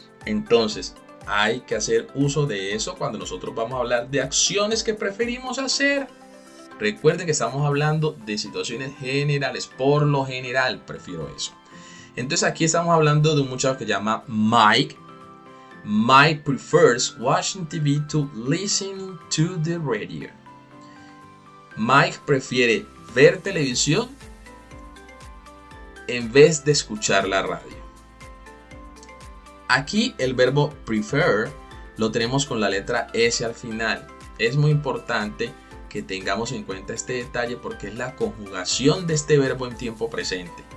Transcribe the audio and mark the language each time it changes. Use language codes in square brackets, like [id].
[es] Entonces, hay que hacer uso de eso cuando nosotros vamos a hablar de acciones que preferimos hacer. Recuerden que estamos hablando de situaciones generales. Por lo general, prefiero eso. Entonces, aquí estamos hablando de un muchacho que se llama Mike. [en] Mike prefers watching TV to listening to the radio. [es] Mike prefiere ver televisión en vez de escuchar la radio. Aquí el verbo prefer lo tenemos con la letra S al final. Es muy importante que tengamos en cuenta este detalle porque es la conjugación de este verbo en tiempo presente.